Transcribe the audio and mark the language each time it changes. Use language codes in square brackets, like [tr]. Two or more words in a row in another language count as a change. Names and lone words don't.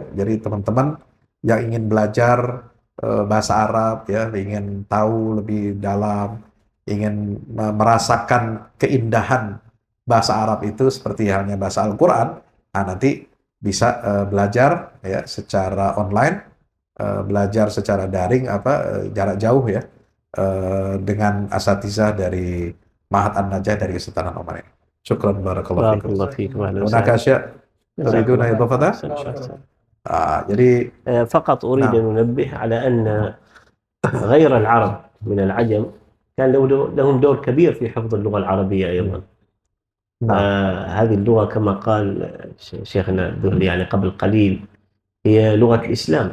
[id] Jadi teman-teman yang ingin belajar bahasa Arab ya, ingin tahu lebih dalam, ingin merasakan keindahan bahasa Arab itu seperti halnya bahasa Al-Quran, nah nanti bisa belajar ya secara online, belajar secara daring jarak jauh ya dengan asatizah dari Ma'had An-Najah dari Kesultanan Oman ini. [ar] شكرا بارك الله فيكم. هناك شيء تريدون إضافته؟ jadi فقط أريد أن أنبه على أن غير العرب من العجم كان لهم دور كبير في حفظ اللغة العربية أيضا. هذه اللغة كما قال شيخنا الذهلي يعني قبل قليل هي لغة الإسلام.